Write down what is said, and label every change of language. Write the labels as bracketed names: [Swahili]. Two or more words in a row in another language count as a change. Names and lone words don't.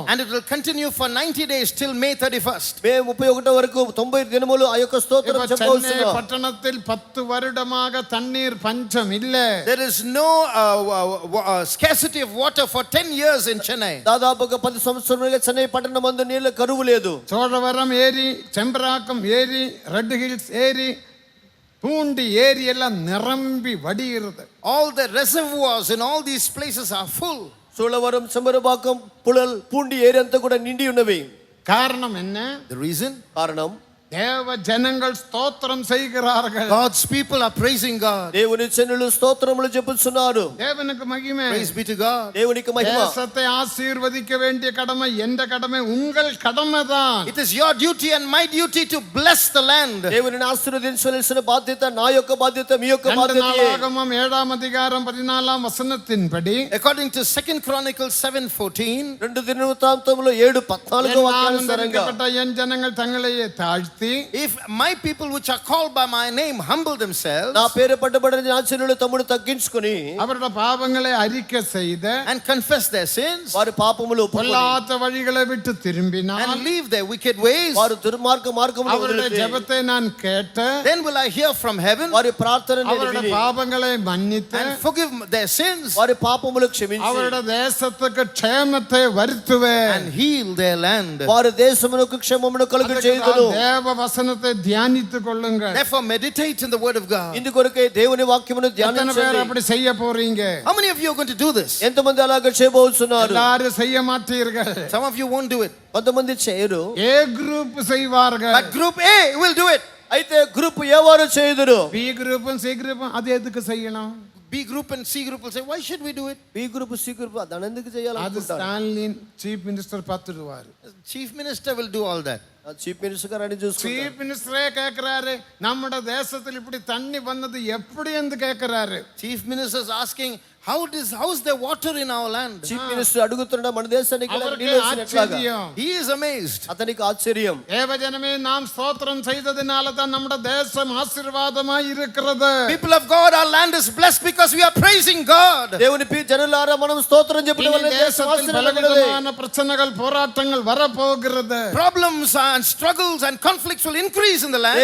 [English] And it will continue for 90 days till May 31st. [Telugu] మే 31 వరకు 90 దినములు ఆ యొక్క స్తోత్రం చెప్పవలసిన. [Tamil] பட்டணத்தில் 10 வருடமாக தண்ணீர் பஞ்சம் பஞ்சம் இல்ல. [English] There is no scarcity of water for 10 years in Chennai. [Telugu] దాదాపుగా 10 సంవత్సరాలుగా చెన్నై పట్టణం మందు నీళ్ళ కరువు లేదు. [Tamil] சோழவரம் ஏரி, செம்பராக்கம் ஏரி, ரெட் ஹில்ஸ் ஏரி, பூண்டி ஏரி எல்லாம் நிரம்பி வடிகிறது. [English] All the reservoirs in all these places are full. [Telugu] సోళవరం, చంబరపాకం, పుళల్, పూండి ఏరియా అంతా కూడా నిండి ఉన్నవి. [Tamil] காரணம் என்ன? [English] The reason? [Telugu] కారణం [Tamil] தேவ ஜனங்கள் ஸ்தோத்திரம் செய்கிறார்கள். [English] God's people are praising God. [Telugu] దేవుని జనులు స్తోత్రములు చెప్పుచున్నారు. [Tamil] தேவனுக்கு மகிமை. [English] Praise be to God. [Telugu] దేవునికి మహిమ. [Tamil] தேசத்தை ஆசீர்வதிக்க வேண்டிய கடமை எந்த கடமை? உங்கள் கடமை தான். [English] It is your duty and my duty to bless the land. [Telugu] దేవుని ఆశీర్వదించవలసిన బాధ్యత నా యొక్క బాధ్యత, మీ యొక్క బాధ్యత. [Tamil] நாளாகமம் 7ஆம் அதிகாரம் 14ஆம் வசனத்தின்படி [English] According to 2 Chronicles 7:14, [Telugu] 2 దినవృత్తాంతములో 7:14 వాక్యానుసారంగా [Tamil] என் ஜனங்கள் தங்களையே தாழ்த்தி [English] if my people which are called by my name humble themselves [Telugu] నా పేరు పట్టబడిన నా జనులు తమ్ముడు తగ్గించుకొని [Tamil] அவருடைய பாவங்களை அறிக்கை செய்த [English] and confess their sins [Telugu] వారి పాపములు ఒప్పుకొని [Tamil] பொல்லாத வழிகளை விட்டு திரும்பினால் [English] and leave their wicked ways, [Telugu] వారు దుర్మార్గ మార్గములో [Tamil] அவருடைய [Telugu] వదిలితే [Tamil] ஜெபத்தை நான் கேட்டு [English] then will I hear from heaven [Telugu] వారి ప్రార్థన నేను [Tamil] அவருடைய [Telugu] విని [Tamil] பாவங்களை மன்னித்து [English] and forgive their sins [Telugu] వారి పాపములు క్షమించి [Tamil] அவருடைய தேசத்துக்கு க்ஷேமத்தை வருத்துவேன். [English] and heal their land. [Telugu] వారి దేశమునకు క్షేమమును కలుగు చేయుదును. [Tamil] தேவ வசனத்தை தியானித்துக் கொள்ளுங்கள். [English] Therefore meditate in the word of God. [Telugu] ఇందుకొరకే దేవుని వాక్యమును [Tamil] எத்தனை பேர் [Telugu] ధ్యానించండి. [Tamil] அப்படி செய்ய போறீங்க? [English] How many of you are going to do this? [Telugu] ఎంతమంది అలాగ చేయబోతున్నారు? [Tamil] எல்லாரும் செய்ய மாட்டீர்கள். [English] Some of you won't do it, [Telugu] కొంతమంది చేయరు. [English] A group [Tamil] செய்வார்கள். [English] but group A will do it. [Telugu] అయితే [English] group A [Telugu] వారు చేయుదురు? [English] B group C group [Tamil] அது எதுக்கு செய்யணும்? [English] B group and C group will say, why should we do it? B group, C group [Telugu] దాని ఎందుకు [Tamil] அது [Telugu] చేయాలనుకుంటారు? [Tamil] ஸ்டாலின் [English] Chief Minister [Tamil] பார்த்துடுவாரு. [English] Chief minister will do all that. Chief Minister [Telugu] గారు అని చూసుకుంటారు. [English] Chief Minister [Tamil] கேக்குறாரு, நம்மட தேசத்தில் இப்படி தண்ணி வந்தது எப்படி என்று கேக்குறாரு. [English] Chief minister is asking, how's there water in our land? Chief Minister [Telugu] అడుగుతున్నాడు మన దేశానికి ఇలా [Tamil] அவருக்கு [Telugu] నీళ్ళు వచ్చినట్లాగా. [Tamil] ஆச்சரியம். [English] He is amazed. [Telugu] అతనికి ఆశ్చర్యం. [Tamil] தேவஜனமே நாம் ஸ்தோத்திரம் செய்ததினால தான் நம்மட தேசம் ஆசீர்வாதமாய் இருக்கிறது. [English] People of God, our land is blessed because we are praising God. [Telugu] దేవుని జనులారా మనం స్తోత్రం చెప్పడం వల్ల దేశం [Tamil] தேசத்தில் [Telugu] ఆశీర్వదించబడింది. [Tamil] பலவிதமான பிரச்சனைகள் போராட்டங்கள் வரப்போகிறது. [English] Problems and struggles and conflicts will increase in the land.